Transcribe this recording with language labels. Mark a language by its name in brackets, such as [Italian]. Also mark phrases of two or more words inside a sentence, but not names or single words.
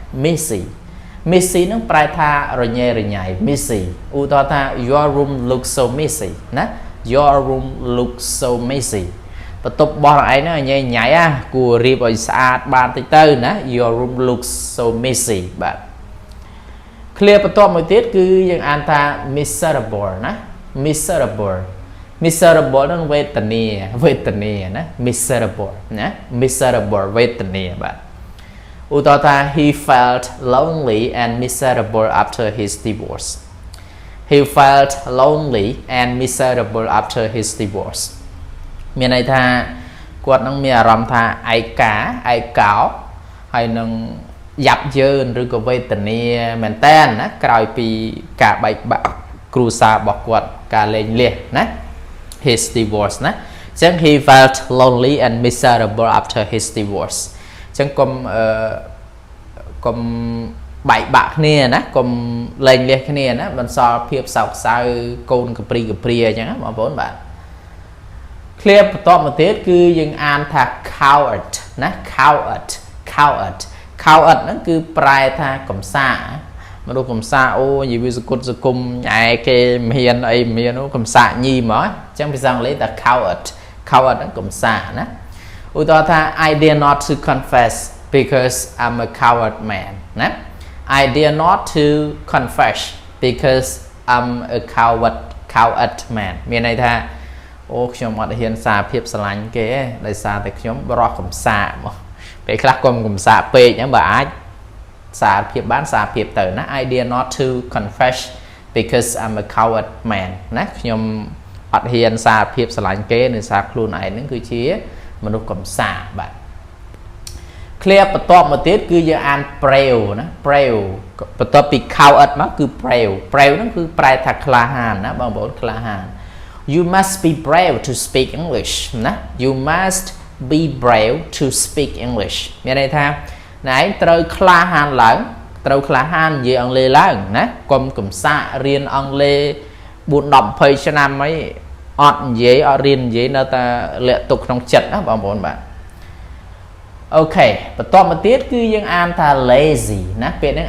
[Khmer] messy នឹងប្រែថារញ៉េរញ៉ៃ messy ឧទាហរណ៍ថា [English] your room looks so messy [Khmer] ណា [English] your room looks so messy [Khmer] បន្ទប់របស់ឯងហ្នឹងញ៉ៃញ៉ៃគួររៀបឲ្យស្អាតបានតិចទៅណា [English] your room looks so messy [Khmer] បាទ clear បន្ទាប់មួយទៀតគឺយើងអានថា miserable ណា miserable នឹងវេទនាណា miserable ណា miserable វេទនាបាទឧទាហរណ៍ថា he [English] felt lonely and miserable after his divorce he felt lonely and miserable after his divorce [Khmer] មានន័យថាគាត់នឹងមានអារម្មណ៍ ថាឯកោហើយនឹងយ៉ាប់យ៉ឺនឬក៏វេទនាមែនតើណាក្រោយពីការបែកបាក់គ្រួសាររបស់គាត់ការលែងលះណា [English] his divorce [Khmer] ណាអញ្ចឹង [English] he felt lonely and miserable after his divorce [Khmer] អញ្ចឹងកុំបែកបាក់គ្នាណាកុំលែងលះគ្នាណាបន្សល់ភាពសោកសៅកូនកព្រីអញ្ចឹងណាបងប្អូនបាទ clear បន្ទាប់មកទៀតគឺយើងអានថា coward ណា coward ហ្នឹងគឺប្រែថាកំសាមនុស្សកំសាអូនិយាយវាសគុតសគុំឯគេមានអីមានកំសា ញីមកអញ្ចឹងភាសាអង់គ្លេសថា coward ហ្នឹងកំសាណាឧទាហរណ៍ថា [English] I dare not to confess because I'm a coward man [Khmer] ណា [English] I dare not to confess because I'm a coward man [Khmer] មានន័យថាអូខ្ញុំអត់ហ៊ានសារភាពស្រឡាញ់គេទេដោយសារតែខ្ញុំរស់កំសាមកពេលខ្លះកុំកំសាពេកហ្នឹងបើអាចសារភាពបានសារភាពទៅណា [English] I dare not to confess because I'm a coward man [Khmer] ណាខ្ញុំអត់ហ៊ានសារភាពស្រឡាញ់គេនៅសារខ្លួនឯងហ្នឹងគឺជាមនុស្សកំសាបាទ clear បន្ទាប់មកទៀតគឺយើងអាន brave ណា brave បន្ទាប់ពី coward មកគឺ brave ហ្នឹងគឺប្រែថាក្លាហានណាបងប្អូនក្លាហាន [English] you must be brave to speak English [Khmer] ណា [English] you must be brave to speak English [Khmer] មាន ន័យថាណែឯងត្រូវក្លាហានឡើងត្រូវក្លាហាននិយាយអង់គ្លេសឡើងណាកុំកំសាករៀនអង់គ្លេស4 10 20ឆ្នាំអីអត់និយាយអត់រៀន និយាយនៅតែលាក់ទុកក្នុងចិត្តណាបងប្អូនបាទអូខេបន្ទាប់មកទៀតគឺយើងអានថា lazy ណាពាក្យហ្នឹង